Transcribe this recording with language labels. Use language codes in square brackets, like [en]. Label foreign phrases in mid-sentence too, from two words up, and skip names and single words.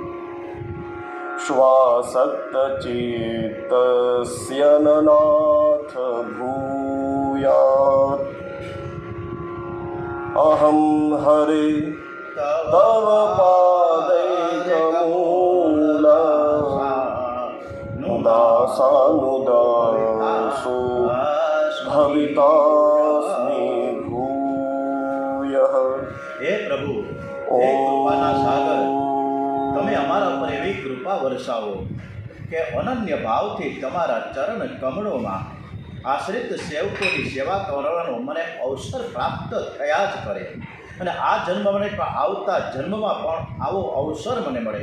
[sa] श्वासक्तचित्तस्य न नाथ भूयात् अहं हरे तव पादैकमूल दासानुदासो भवितास्मि भूयः. [gu] હે પ્રભુ, હે કૃપાના સાગર, તમે અમારા પર એવી કૃપા વરસાવો કે અનન્ય ભાવથી તમારા ચરણ કમળોમાં આશ્રિત સેવકોની સેવા કરવાનો મને અવસર પ્રાપ્ત થયા જ કરે, અને આ જન્મ મને પણ આવતા જન્મમાં પણ આવો અવસર મને મળે.